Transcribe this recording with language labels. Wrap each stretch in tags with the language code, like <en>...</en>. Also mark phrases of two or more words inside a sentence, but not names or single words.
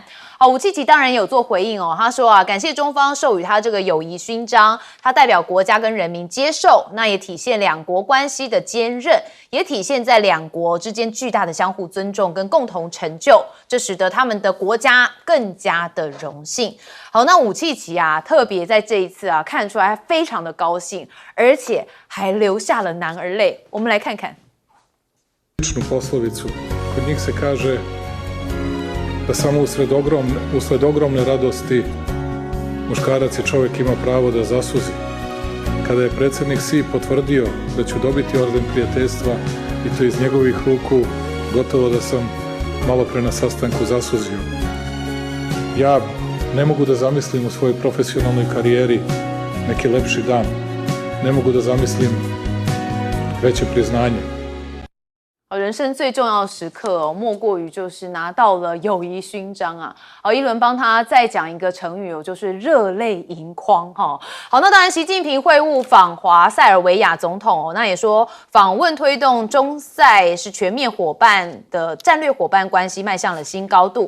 <zh>好，武契奇当然也有做回应哦，他说啊，感谢中方授予他这个友谊勋章，他代表国家跟人民接受，那也体现2国关系的坚韧，也体现在2国之间巨大的相互尊重跟共同成就，这使得他们的国家更加的荣幸。好，那武契奇啊，特别在这一次啊，看出来非常的高兴，而且还流下了男儿泪。我们来看看。</zh> <sr>Poslovicu. Kod njih se kaže da samo usled ogromne radosti muškarac i čovjek ima pravo da zasuzi. Kada je predsjednik Xi potvrdio da ću dobiti orden prijateljstva i to iz njegovih ruku, gotovo da sam malo pre na sastanku zasuzio. Ja ne mogu da zamislim u svojoj profesionalnoj karijeri neki lepši dan. Ne mogu da zamislim veće priznanje.</sr> <zh>人生最重要的时刻哦，莫过于就是拿到了友谊勋章啊！一轮帮他再讲一个成语哦，就是热泪盈眶哈。好，那当然，习近平会晤访华塞尔维亚总统哦，那也说访问推动中塞是全面伙伴的战略伙伴关系迈向了新高度。</zh>